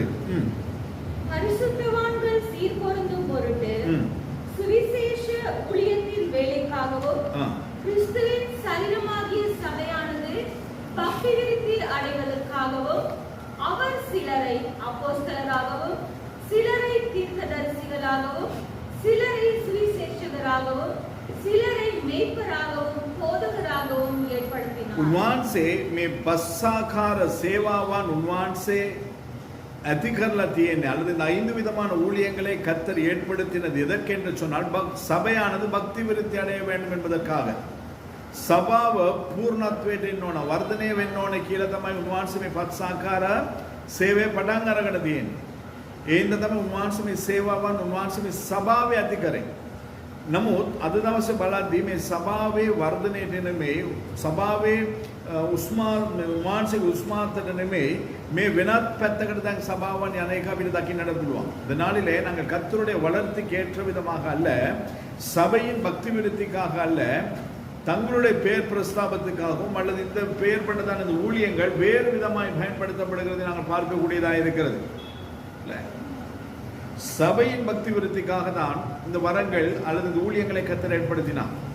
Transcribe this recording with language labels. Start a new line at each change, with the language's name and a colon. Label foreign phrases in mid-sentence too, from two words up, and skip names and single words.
Tamil: பரிசுத்தவான்கள் சீர்பொருந்தும் பொருட்டு சுவிசேஷ ஊழியத்தின் வேலைக்காகவும் கிறிஸ்துவின் சரீரமாகிய சபையானது பக்தி விருத்தி அடைவதற்காகவும் அவர் சிலரை அப்போஸ்தலராகவும் சிலரை தீர்க்கதரிசிகளாகவும் சிலரை சுவிசேஷகராகவும் சிலரை மேய்ப்பராகவும் போதகராகவும் ஏற்படுத்தினார்.
Sinhala: උන්වහන්සේ මේ පස්සාකාර සේවාවන් උන්වහන්සේ ඇති කරලා තියෙන්නේ,
Tamil: அல்லது இந்த 5 விதமான ஊழியங்களை கர்த்தர் ஏற்படுத்தினது எதற்கென்று சொன்னால் சபையானது பக்தி விருத்தி அடைய வேண்டும் என்பதற்காக.
Sinhala: සභාව පූර්ණත්වයට එන්න ඕන, වර්ධනය වෙන්න ඕන කියලා තමයි උන්වහන්සේ මේ පස්සාකාර සේවය පටන් අරගෙන තියෙන්නේ. ඒ හින්දා තමයි උන්වහන්සේ මේ සේවාවන් උන්වහන්සේ මේ සභාවේ ඇති කරේ. නමුත් අද දවසේ බලද්දී මේ සභාවේ වර්ධනයට නෙමෙයි, සභාවේ උන්වහන්සේගේ උස්මාත්තට නෙමෙයි, මේ වෙනත් පැත්තකට දැන් සභාවන් යන එක අපිට දකින්නට පුළුවන්.
Tamil: இதனாலே நாங்கள் கர்த்தருடைய வளர்ச்சிக்கு ஏற்ற விதமாக அல்ல, சபையின் பக்தி விருத்திக்காக அல்ல, தங்களுடைய பெயர் பிரஸ்தாபத்துக்காகவும் அல்லது இந்த பெயர் பண்ணதான இந்த ஊழியங்கள் வேறு விதமாய் பயன்படுத்தப்படுகிறது நாங்கள் பார்க்கக்கூடியதாக இருக்கிறது. சபையின் பக்தி விருத்திக்காக தான் இந்த வரங்கள் அல்லது இந்த ஊழியங்களை கர்த்தர் ஏற்படுத்தினார்.